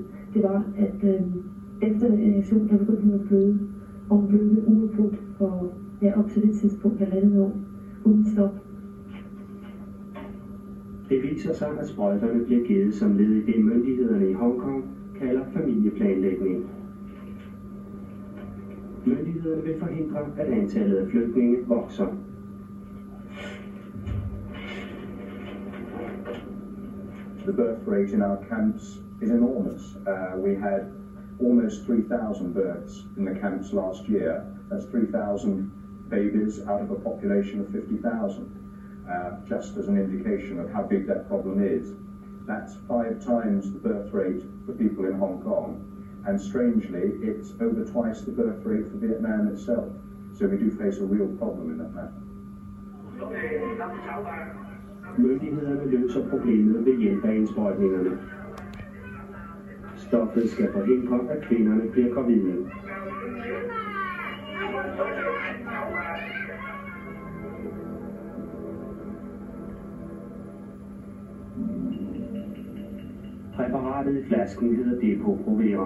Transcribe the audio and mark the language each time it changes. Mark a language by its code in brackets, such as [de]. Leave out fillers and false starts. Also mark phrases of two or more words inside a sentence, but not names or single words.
[da] Det var, at efter den injektion, der begyndte hun at bløde, og hun blødte uafbrudt for op til det tidspunkt halvandet år, uden stop. Det viser sig, at sprøjterne bliver givet som led i det, myndighederne i Hongkong kalder familieplanlægning. Myndighederne vil forhindre, at antallet af flygtninge vokser. [en] The birth rate in our camps is enormous. We had almost 3,000 births in the camps last year. That's 3,000 babies out of a population of 50,000. Just as an indication of how big that problem is. That's 5 times the birth rate for people in Hong Kong. And strangely, it's over twice the birth rate for Vietnam itself. So we do face a real problem in that matter. [da] Myndighederne løser problemet ved hjælp af indsprøjtningerne. Stoffet skal forhindre, at kvinderne bliver gravide. Præparatet i flasken hedder Depo-Provera.